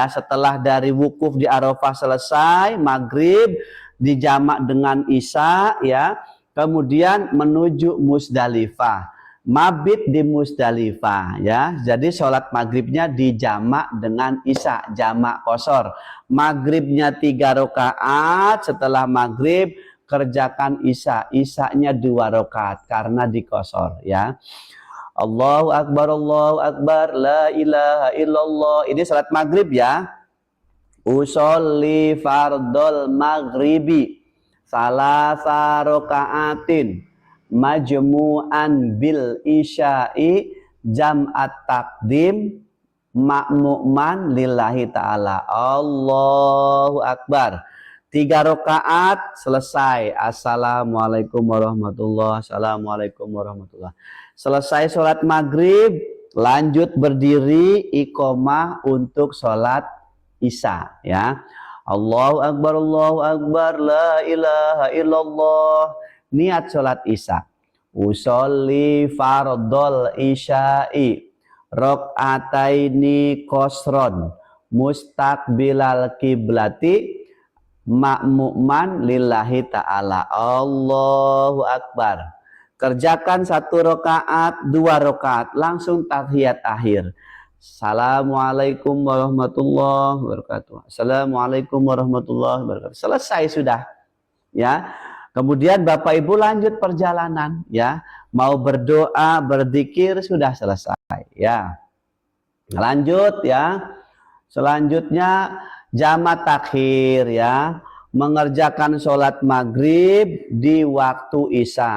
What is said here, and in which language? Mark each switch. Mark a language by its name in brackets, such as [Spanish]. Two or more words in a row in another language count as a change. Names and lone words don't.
[Indonesian] Setelah dari wukuf di Arafah selesai, maghrib dijamak dengan isya ya, kemudian menuju Musdalifah, mabit di Musdalifah ya. Jadi sholat maghribnya dijamak dengan isya, jamak qashar. Maghribnya 3 rakaat, setelah maghrib kerjakan isya, isyanya 2 rakaat karena di qashar ya. [Arabic] الله أكبر لا إله إلا الله. [Indonesian] Ini salat maghrib ya. [Arabic] أصلي فرض المغرب ثلاث ركعات مجموعا بالعشاء جمع تقديم مأموما لله تعالى. الله أكبر. [Indonesian] 3 rakaat selesai. [Arabic] السلام عليكم ورحمة الله وبركاته السلام عليكم ورحمة الله وبركاته. [Indonesian] Selesai sholat maghrib, lanjut berdiri iqomah untuk sholat isya ya. [Arabic] الله أكبر لا إله إلا الله. [Indonesian] Niat sholat isya. [Arabic] أصلي فرض العشاء ركعتين قصرا مستقبل القبلة مأموما لله تعالى. الله أكبر. [Indonesian] Kerjakan 1 rakaat, 2 rakaat, langsung tahiyat akhir. [Arabic] السلام عليكم ورحمة الله وبركاته. السلام عليكم ورحمة الله وبركاته. [Indonesian] Selesai sudah. Ya. Kemudian Bapak Ibu lanjut perjalanan, ya. Mau berdoa, berzikir sudah selesai, ya. Lanjut ya. Selanjutnya jamak takhir, ya. Mengerjakan sholat maghrib di waktu isya.